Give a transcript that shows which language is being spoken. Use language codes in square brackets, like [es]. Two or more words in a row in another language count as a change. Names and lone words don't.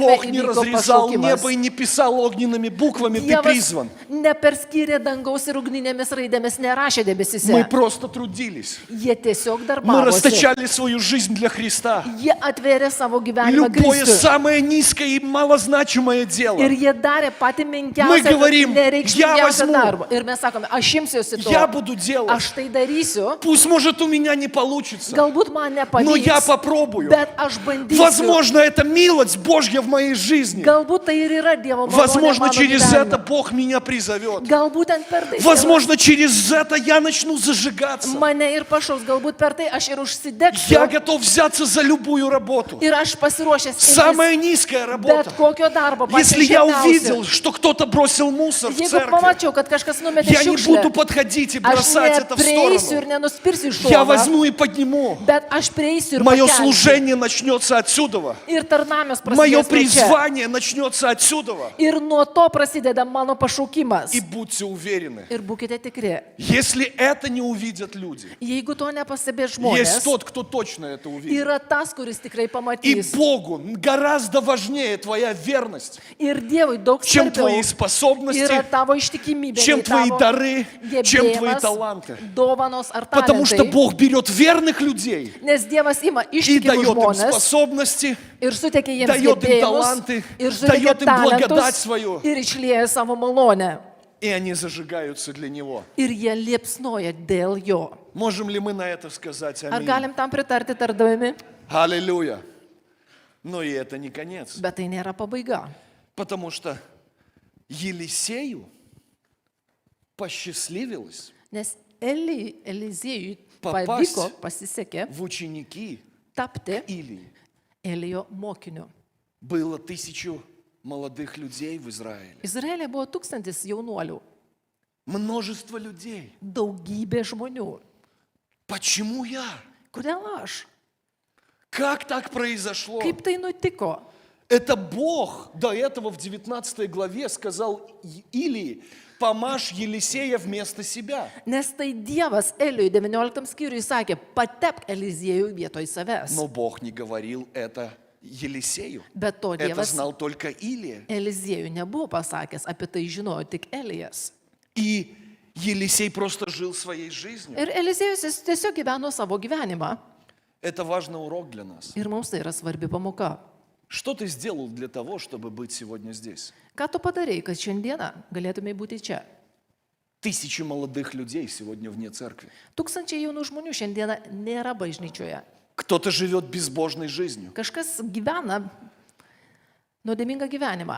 [ru] Бог не [lt] įvyko [ru] разрезал [lt] pašaukimas. [ru] небо и не писал огненными буквами: ты [lt] Dievas [ru] призван. [lt] neperskyrė dangaus ir ugninėmis raidėmis, nerašė [ru] Мы [lt] debesise. [ru] просто трудились. [lt] Jie tiesiog [ru] Мы [lt] darbavosi. [ru] расточали свою жизнь для Христа. [lt] Jie atvėrė savo gyvenimą [ru] Любое [lt] Kristui. [ru] самое низкое и малозначимое дело. [lt] Ir jie darė patį [ru] Мы [lt] menkiausią, [ru] говорим, я [lt] nereikšmingiausią [ru] возьму. [lt] darbą. Ir mes sakome, aš imsiuosi to. [ru] Я буду делать. [lt] Aš tai darysiu. [ru] Пусть, может, у меня не получится, [lt] Galbūt man [ru] но я [lt] nepavyks, [ru] попробую. [lt] bet aš bandysiu. [ru] Возможно, это милость Божья в моей жизни. [lt] Galbūt tai ir yra Dievo malonė [ru] Возможно, [lt] mano [ru] через [lt] gyvenime. [ru] это Бог меня призовет. [lt] Galbūt ten per tai [ru] Возможно, через это я начну зажигаться. [lt] Dievas mane ir pašaus, galbūt per tai aš ir [ru] Я [lt] užsidegsiu. [ru] готов взяться за любую работу. [lt] Ir aš pasiruošęs imtis [ru] Самая низкая работа. [lt] bet kokio darbo. [ru] Если я [lt] pačią [ru] увидел, [lt] žemiausią. [ru] что кто-то бросил мусор в [lt] Jeigu [ru] церкви, [lt] pamačiau, kad kažkas numetė [ru] я не буду [lt] šiukšlę, [ru] подходить и [lt] aš [ru] бросать это в [lt] neprieisiu ir [ru] сторону. [lt] nenuspirsiu iš [ru] Я [lt] šono, [ru] возьму и подниму. [lt] bet aš prieisiu ir [ru] Мое [lt] pakelsiu. [ru] служение начнется отсюда. [lt] Ir tarnamės [ru] Мое [lt] prasidės nuo čia. [ru] призвание начнется отсюда. [lt] Ir nuo to prasideda mano pašaukimas. [ru] И будьте уверены, [lt] Ir būkite tikri, [ru] если это не увидят люди, [lt] jeigu to nepastebės [ru] есть [lt] žmonės, [ru] тот, кто точно это увидит. [lt] yra tas, kuris tikrai [ru] И [lt] pamatys. [ru] Богу гораздо важнее твоя верность, [lt] Ir Dievui daug [ru] чем твои [lt] svarbiau [ru] способности, [lt] yra tavo ištikimybė, [ru] чем [lt] nei [ru] твои [lt] tavo [ru] дары, чем твои [lt] gebėjimas, [ru] таланты. [lt] dovanos ar [ru] Потому что [lt] talentai. [ru] Бог берет верных людей [lt] Nes Dievas ima [ru] и [lt] ištikimus [ru] дает им [lt] žmonės [ru] способности, [lt] ir suteikia jiems [ru] дает им [lt] gebėjimus [ru] таланты, [lt] ir suteikia [ru] дает им благодать [lt] talentus [ru] свою, [lt] ir išlieja savo malonę. [ru] и они зажигаются для Него. [lt] Ir jie liepsnoja dėl jo. [ru] Можем ли мы на это сказать [lt] Ar [ru] аминь? [lt] galim tam pritarti tardami? [ru] Аллилуйя. Но и это не конец. [lt] Bet tai nėra pabaiga. [ru] Потому что Елисею посчастливилось [lt] Nes Eliziejui Papast pavyko, pasisekė [ru] в ученики [lt] tapti [ru] Илии. [lt] Elijo mokiniu. [ru] Было 1000 молодых людей в Израиле. [lt] Izraelė buvo 1000 jaunuolių, [ru] Множество людей. [lt] daugybė žmonių. [ru] Почему я? [lt] Kodėl aš? [ru] Как так произошло? [lt] Kaip tai nutiko? [ru] Это Бог до этого в 19 главе сказал Илии: помажь Елисея вместо себя. [lt] Nes tai Dievas Eliui 19 skyriui sakė, patepk Eliziejų vietoj savęs. [ru] Но Бог не говорил это Елисею. [lt] Bet to [ru] Это [lt] Dievas [ru] знал только Илия. [lt] Eliziejui nebuvo pasakęs, apie tai žinojo tik Elijas. [ru] И Елисей просто жил своей жизнью. [lt] Ir Eliziejus jis tiesiog gyveno savo gyvenimą. [ru] Это важный урок для нас. [lt] Ir mums tai yra svarbi pamoka. [ru] Что ты сделал для того, чтобы быть сегодня здесь? [lt] Ką tu padarei, kad šiandieną galėtumai būti čia? [ru] 1000 молодых людей сегодня вне церкви. [lt] 1000 jaunų žmonių šiandieną nėra bažnyčioje. [ru] Кто-то живет безбожной жизнью. [lt] Kažkas gyvena nuodėmingą gyvenimą.